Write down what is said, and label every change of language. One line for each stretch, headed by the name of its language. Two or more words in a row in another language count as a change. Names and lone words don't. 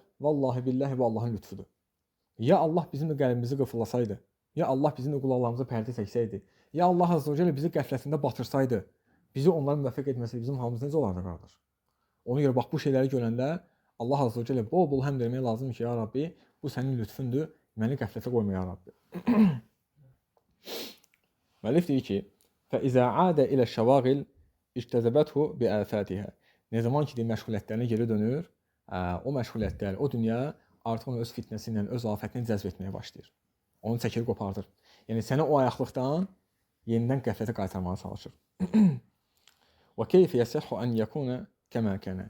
Arabic: والله بالله
Azerbaijani: bu Allahın lütfudur.
Arabic: يا الله
Azerbaijani: bizim də qəlbimizi qıfıllasaydı,
Arabic: يا الله
Azerbaijani: bizim də qulaqlarımıza pərdə çəksəydi,
Arabic: يا الله عز وجل
Azerbaijani: bizi qəflətində batırsaydı, bizi onların müvəffəq etməsi bizim halımız necə olardı, qardaş? Ona görə bax bu şeyləri görəndə Allah
Arabic: عز وجل
Azerbaijani: bol-bol həmd etmək lazımdır ki,
Arabic: يا ربي,
Azerbaijani: bu sənin lütfündür, məni qəflətə qoyma,
Arabic: يا ربي.
Azerbaijani: Müəllif deyir ki,
Arabic: فَإِذَا عَادَ إِلَى الشَّوَاغِلِ اِجْتَزَبَتْهُ بِآفَاتِهَا.
Azerbaijani: Ne zaman ki, məşğuliyyətlərinə geri dönür, o məşğuliyyətlər, o dünya artıq onu öz fitnəsi ilə, öz afətini cəzb etməyə başlayır. Onu çəkir, qopardır. Yəni səni o ayaqlıqdan yenidən qəflətə qaytarmağa çalışır.
Arabic: وكيف يصح أن يكون كما كان.